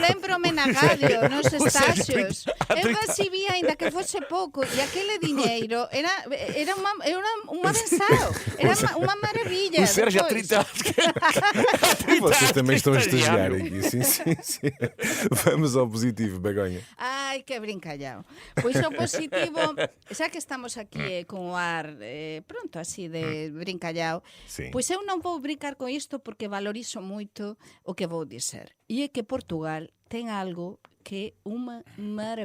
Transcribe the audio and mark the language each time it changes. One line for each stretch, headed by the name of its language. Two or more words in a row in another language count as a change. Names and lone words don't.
Portuguese: lembro-me na radio, nos estágios. há 30
Galician: Eu recibí, ainda que fosse pouco, e aquele dinheiro era un avanzado. Era unha maravilla.
Portuguese: O Sérgio há Depois, 30 anos. Vocês também estão a estagiar aqui. Sim. Vamos ao positivo, Begonha. Ai,
Galician: que brincallao. Pois o positivo, xa que estamos aquí con o ar pronto, así de brincallao,
Portuguese: Sim.
Galician: pois eu non vou brincar con isto porque valorizo moito o que vou dizer. E é que Portugal ten algo que é unha maravilla.